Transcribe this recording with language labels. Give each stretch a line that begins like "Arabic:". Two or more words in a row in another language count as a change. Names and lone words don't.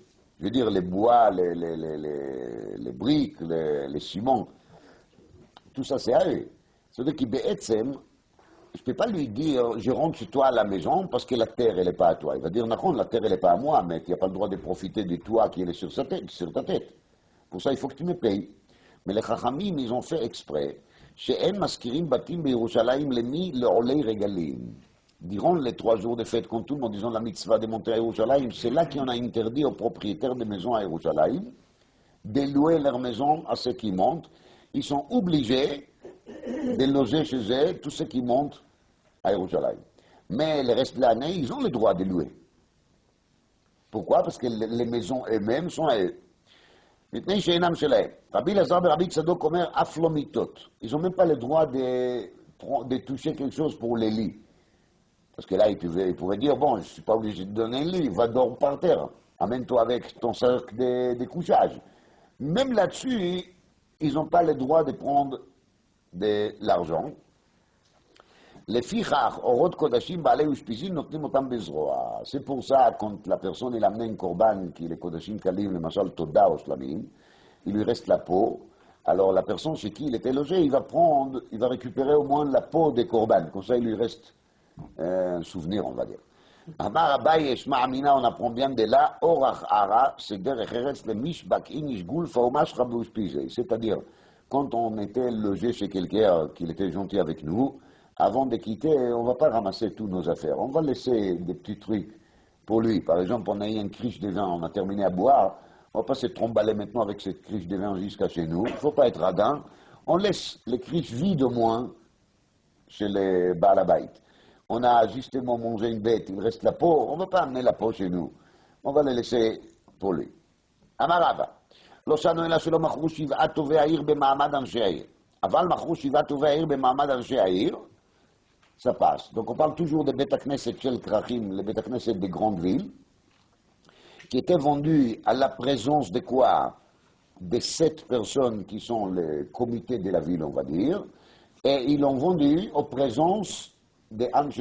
French: Je veux dire, les bois, les briques, les ciments, tout ça c'est à eux. C'est-à-dire que Be'etzem, je ne peux pas lui dire, je rentre chez toi à la maison parce que la terre, elle n'est pas à toi. Il va dire, non, la terre, elle n'est pas à moi, mais tu n'as pas le droit de profiter du toit qui est sur ta tête. Pour ça, il faut que tu me payes. Mais les Chachamim, ils ont fait exprès.
Hebrew: שאין משכירים בתים בירושלים למי לעולי רגלים.
French: Durant les 3 jours de fête, quand tout le monde disant la mitzvah de monter à Yerushalayim, c'est là qu'on a interdit aux propriétaires de maisons à Yerushalayim de louer leur maison à ceux qui montent. Ils sont obligés de loger chez eux tous ceux qui montent à Yerushalayim. Mais le reste de l'année, ils ont le droit de louer. Pourquoi? Parce que les maisons elles-mêmes sont à eux.
Hebrew: מפני שאינם שלהם. Rabbi Lazar et Rabbi Tzadok אומר אף לא מיטות.
French: Ils n'ont même pas le droit de toucher quelque chose pour les lits. Parce que là, ils pouvaient dire, bon, je ne suis pas obligé de donner un lit, va dormir par terre. Amène-toi avec ton sac de couchage. Même là-dessus, ils n'ont pas le droit de prendre de l'argent.
Hebrew: לפיכך, אורות קודשים בעלי אושפיזין נותנים אותם בזרוע.
French: C'est pour ça, quand la personne il amène un corban qui est les
Hebrew: קודשים קלים, למשל תודה או שלמים,
French: il lui reste la peau. Alors la personne chez qui il était logé, il va récupérer au moins la peau des corban. Comme ça, il lui reste un souvenir, on va dire.
Aramaic: אמר אביי, שמע אמינא,
French: on apprend bien de là,
Aramaic: אורח ערה, c'est דרך ארץ למישבק איניש גולפה ומשחה באושפיזי.
French: C'est-à-dire, quand on était logé chez quelqu'un qui était gentil avec nous, avant de quitter, on ne va pas ramasser toutes nos affaires. On va laisser des petits trucs pour lui. Par exemple, on a eu une criche de vin, on a terminé à boire. On ne va pas se tromballer maintenant avec cette criche de vin jusqu'à chez nous. Il ne faut pas être radin. On laisse les criches vides au moins chez les Baalabait. On a justement mangé une bête, il reste la peau. On ne va pas amener la peau chez nous. On va la laisser pour lui.
Aramaic: Amarava.
Hebrew: לא שנו אלא שלא מכרו 7 טובי העיר במעמד אנשי העיר. אבל מכרו 7 טובי העיר במעמד אנשי העיר,
French: ça passe. Donc on parle toujours des
Hebrew: בית כנסת של כרכים,
French: les
Hebrew: בית כנסת
French: des grandes villes, qui étaient vendus à la présence de quoi? Des 7 personnes qui sont les comités de la ville, on va dire, et ils l'ont vendu aux présences des Anshaïr.